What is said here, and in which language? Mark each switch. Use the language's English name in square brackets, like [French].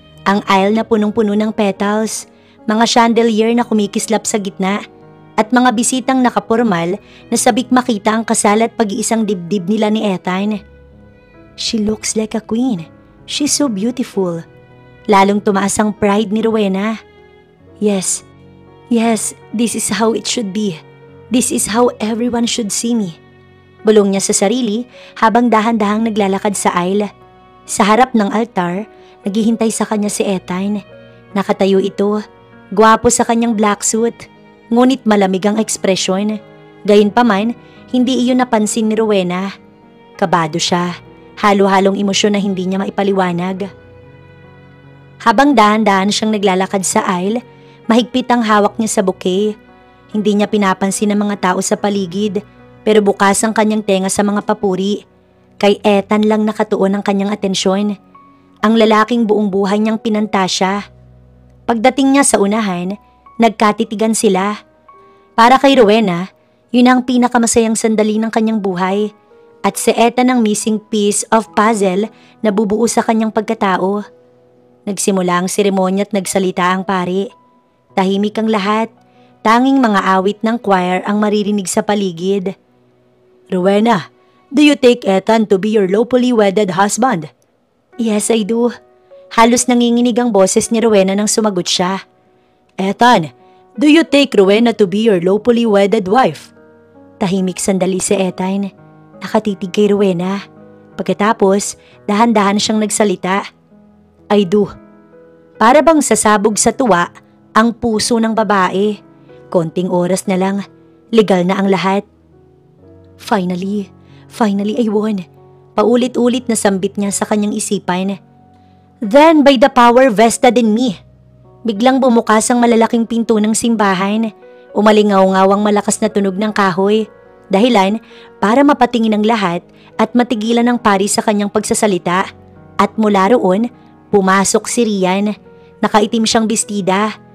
[Filipino] Ang aisle na punong-puno ng petals, mga chandelier na kumikislap sa gitna, at mga bisitang nakapormal na sabik makita ang kasal at pag-iisang dibdib nila ni Ethan. [English] She looks like a queen. She's so beautiful. [Filipino] Lalong tumaas ang pride ni Rowena. [English] Yes, this is how it should be. This is how everyone should see me. [Filipino] Bulong niya sa sarili habang dahan-dahang naglalakad sa aisle. Sa harap ng altar, naghihintay sa kanya si Ethan. Nakatayo ito, gwapo sa kanyang black suit, ngunit malamig ang ekspresyon. Gayunpaman, hindi iyon napansin ni Rowena. Kabado siya, halo-halong emosyon na hindi niya maipaliwanag. Habang dahan-dahan siyang naglalakad sa aisle, mahigpit ang hawak niya sa bouquet. Hindi niya pinapansin ang mga tao sa paligid, pero bukas ang kanyang tenga sa mga papuri. Kay Ethan lang nakatuon ang kanyang atensyon. Ang lalaking buong buhay niyang pinanta siya. Pagdating niya sa unahan, nagkatitigan sila. Para kay Rowena, yun ang pinakamasayang sandali ng kanyang buhay. At si Ethan ang [English] missing piece of puzzle [Filipino] na bubuo sa kanyang pagkatao. Nagsimula ang seremonya at nagsalita ang pari. Tahimik ang lahat. Tanging mga awit ng choir ang maririnig sa paligid. [English] Rowena, do you take Ethan to be your lawfully wedded husband? Yes, I do. [Filipino] Halos nanginginig ang boses ni Rowena nang sumagot siya. [English] Ethan, do you take Rowena to be your lawfully wedded wife? [Filipino] Tahimik sandali si Ethan. Nakatitig kay Rowena. Pagkatapos, dahan-dahan siyang nagsalita. [English] I do. [Filipino] Para bang sasabog sa tuwa ang puso ng babae. Konting oras na lang, legal na ang lahat. [English] Finally I won. [Filipino] Paulit-ulit na sambit niya sa kanyang isipan. [English] Then by the power vested in me. [Filipino] Biglang bumukas ang malalaking pinto ng simbahan. Umalingaw-ngaw ang malakas na tunog ng kahoy. Dahilan para mapatingin ang lahat at matigilan ang pari sa kanyang pagsasalita. At mula roon, pumasok si Rian. Nakaitim siyang bestida.